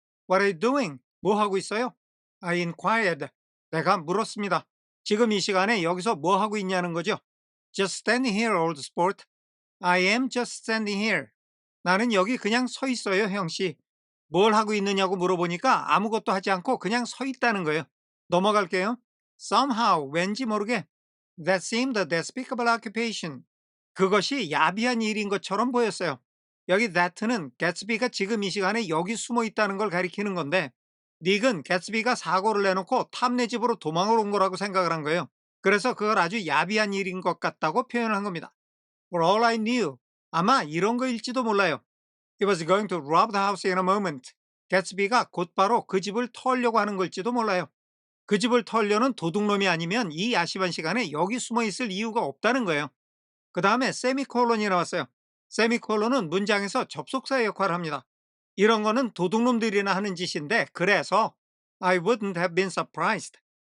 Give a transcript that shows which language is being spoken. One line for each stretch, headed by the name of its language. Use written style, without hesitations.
English: What are you doing?
Korean: 뭐 하고 있어요?
English: I inquired.
Korean: 내가 물었습니다. 지금 이 시간에 여기서 뭐 하고 있냐는 거죠.
English: Just standing here, old sport. I am just standing here.
Korean: 나는 여기 그냥 서 있어요, 형씨. 뭘 하고 있느냐고 물어보니까 아무것도 하지 않고 그냥 서 있다는 거예요. 넘어갈게요.
English: Somehow,
Korean: 왠지 모르게
English: That seemed a despicable occupation.
Korean: 그것이 야비한 일인 것처럼 보였어요. 여기 that는 개츠비가 지금 이 시간에 여기 숨어 있다는 걸 가리키는 건데 닉은 개츠비가 사고를 내놓고 탐내 집으로 도망을 온 거라고 생각을 한 거예요. 그래서 그걸 아주 야비한 일인 것 같다고 표현을 한 겁니다.
English: For all I knew,
Korean: 아마 이런 거일지도 몰라요.
English: He was going to rob the house in a moment.
Korean: 개츠비가 곧바로 그 집을 털려고 하는 걸지도 몰라요. 그 집을 털려는 도둑놈이 아니면 이 야심한 시간에 여기 숨어 있을 이유가 없다는 거예요. 그 다음에 세미콜론이 나왔어요. 세미콜론은 문장에서 접속사의 역할을 합니다. 이런 거는 도둑놈들이나 하는 짓인데 그래서
English: I wouldn't have been surprised.